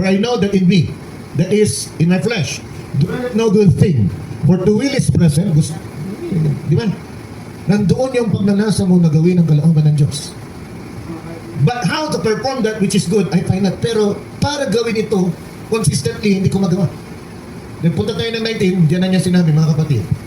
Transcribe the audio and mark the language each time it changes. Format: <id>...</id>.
<en>For I know that in me, that is, in my flesh, dwelleth no good thing. For to will is present.</en> <tl>Gusto, di ba? Nandoon yung pagnanasa mo na gawin ang kalooban ng Diyos.</tl> <en>But how to perform that which is good, I find not.</en> <tl>Pero para gawin ito, consistently, hindi ko magawa. Then punta tayo ng 19, diyan na niya sinabi, mga kapatid.</tl>